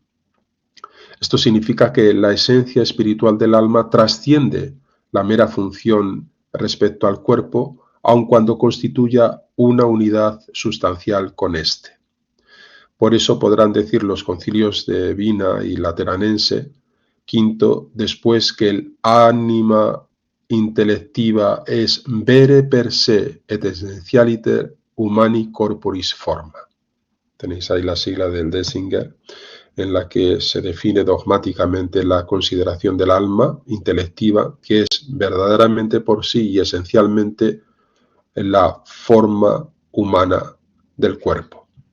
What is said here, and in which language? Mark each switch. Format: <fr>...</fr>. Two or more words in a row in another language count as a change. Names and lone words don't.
<es>Esto significa que la esencia espiritual del alma trasciende la mera función respecto al cuerpo, aun cuando constituya una unidad sustancial con éste. Por eso podrán decir los concilios de Vina y Lateranense V, después que el</es> <la>anima intellectiva es vere per se et essentialiter humani corporis forma.</la> <es>Tenéis ahí la sigla del Dessinger, en la que se define dogmáticamente la consideración del alma intelectiva, que es verdaderamente por sí y esencialmente la forma humana del cuerpo.</es>